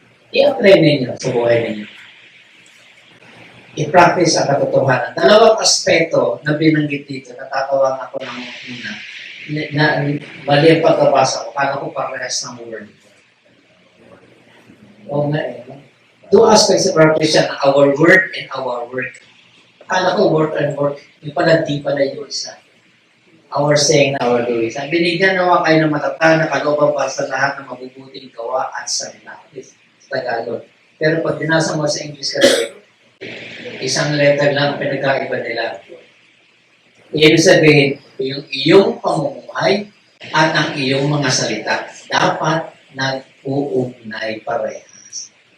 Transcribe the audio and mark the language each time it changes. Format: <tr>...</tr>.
<tl>I-apply ninyo sa buhay ninyo. I-practice ang katotohanan. Dalawang aspeto na binanggit dito, natatawang ako ng una, na mali ang pagkabasa ko, kala ko parehas ng word. Oo nga eh.</tl> <en>Two aspects of practice yan, our word and our work.</en> <tl>Akala ko</tl> <en>word and work,</en> <tl>yung pala di pala yung isa.</tl> <en>Our saying and our doing.</en> <tl>Ang binigyan nawa kayo ng matatag na kalooban para sa lahat ng mabubuting gawa at salita. Sa Tagalog. Pero pag binasa mo sa English kasi, isang letter lang pinagkaiba nila. Ibig sabihin, yung iyong pamumuhay at ang iyong mga salita dapat nag-uugnay parehas.</tl>